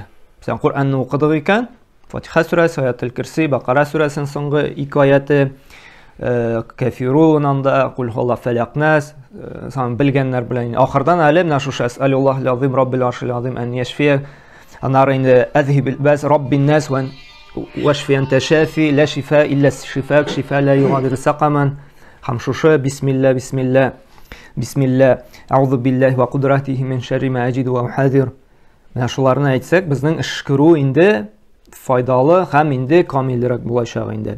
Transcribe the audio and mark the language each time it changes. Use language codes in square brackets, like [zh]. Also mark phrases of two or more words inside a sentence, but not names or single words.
[tt] Сен Кур'анны укыдык икән, Фатиха сүрәсе, аятел кирси, Бакара сүрәсенең соңгы 2 аяты, Кафирун анда, Кул хуаллаһу фалак нас, сан белгәннәр белән ахырдан әле менә шушы [ar] أسأل الله العظيم رب العرش العظيم أن يشفيك, [tt] аннары инде [ar] أذهب البأس رب الناس واشف أنت الشافي لا شفاء إلا شفاؤك شفاء لا يغادر سقما. [tt] Һәм шушы [ar] بسم الله بسم الله بسم الله أعوذ بالله وقدرته من شر ما أجد وأحاذر. [tt] Менә шуларны әйтсәк, безнең эш күрү инде файдалы һәм инде камиллерәк булачак инде.